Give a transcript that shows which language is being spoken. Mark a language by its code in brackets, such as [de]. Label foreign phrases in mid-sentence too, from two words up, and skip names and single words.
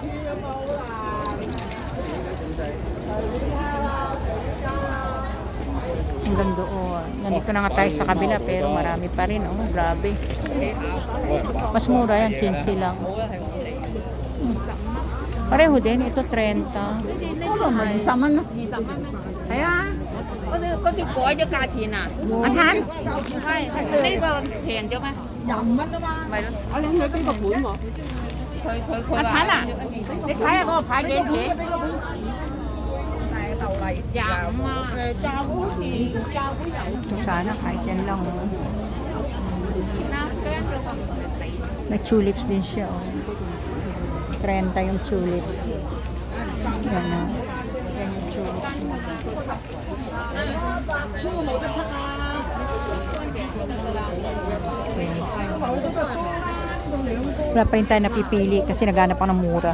[tl] Hanggang doon. Nandito na nga tayo sa kabila pero marami pa rin. Oh, grabe. Mas mura yan, 15 lang. Pareho din, ito 30. Sama na. Kaya? [yue] 嗰條改咗價錢啊？阿坦，係呢個平咗咩？廿五蚊啊嘛。咪咯，我拎佢邊個本喎？佢阿坦啊，你睇下嗰個牌幾錢？廿五啊。 [tl] Sana kahit yan lang. Oh. May tulips din siya. Oh. 30 yung tulips. Yan na. Yan yung tulips. Wala pa rin tayo napipili kasi naghanap ako ng mura.